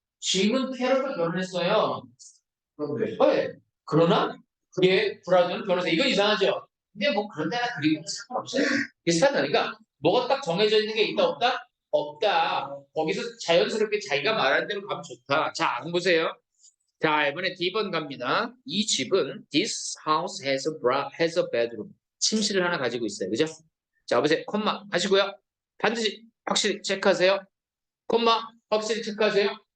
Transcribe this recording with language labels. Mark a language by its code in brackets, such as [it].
[ko] 짐은 캐롤과 결혼했어요. 네. 그러나 그의 브라더는 변호사. 이건 이상하죠? 근데 뭐 그런 데나 그리고 상관없어요. 비슷하다니까 뭐가 딱 정해져 있는 게 있다 없다? 없다. 거기서 자연스럽게 자기가 말하는 대로 가면 좋다. 자, 한번 보세요. 자, 이번에 D번 갑니다. 이 집은 [en] This house has a bedroom. [ko] 침실을 하나 가지고 있어요. 그죠? 자, 보세요. 콤마 하시고요. 반드시 확실히 체크하세요. 콤마 확실히 체크하세요.